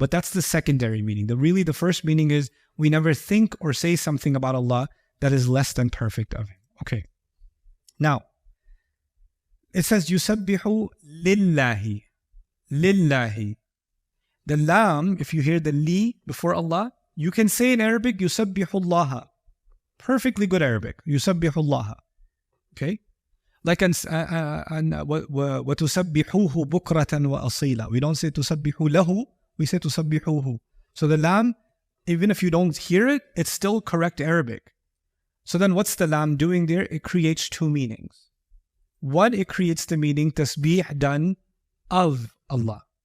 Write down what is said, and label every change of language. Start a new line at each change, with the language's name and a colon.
English: But that's the secondary meaning. The first meaning is we never think or say something about Allah that is less than perfect of Him. Okay. Now, it says, يُسَبِّحُ لِلَّهِ. Lillahi. The lam, if you hear the li before Allah, you can say in Arabic, يُسَبِّحُ اللَّهَ. Perfectly good Arabic. يُسَبِّحُ اللَّهَ. Okay?
Arabic: Like وَتُسَبِّحُوهُ بُكْرَةً وَأَصِيلًا.
English: We don't say تُسَبِّحُ لَهُ, we say تُسَبِّحُوهُ. So the lam, even if you don't hear it, it's still correct Arabic. So then what's the lam doing there? It creates two meanings. One, it creates the meaning tasbih done of Allah.